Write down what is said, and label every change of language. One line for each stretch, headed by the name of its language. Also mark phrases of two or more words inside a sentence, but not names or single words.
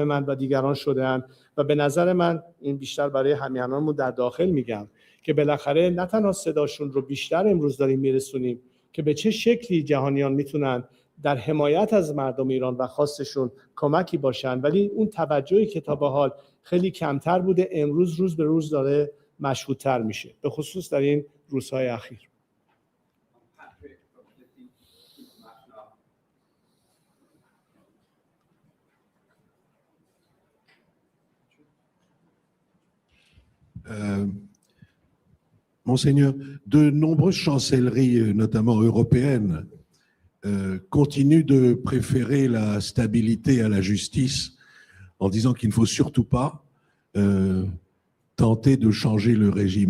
Persian: من و دیگران شده‌اند و به نظر من این بیشتر برای همیهنانمون در داخل میگم که بالاخره نه تنها صداشون رو بیشتر امروز داریم میرسونیم که به چه شکلی جهانیان میتونن در حمایت از مردم ایران و خواستشون کمکی باشن، ولی اون توجهی که تا به حال خیلی کمتر بوده امروز روز به روز داره مشهودتر میشه، به خصوص در این روزهای اخیر.
French: Monseigneur, de nombreuses chancelleries, notamment européennes, continuent de préférer la stabilité à la justice en disant qu'il ne faut surtout pas tenter de changer le régime.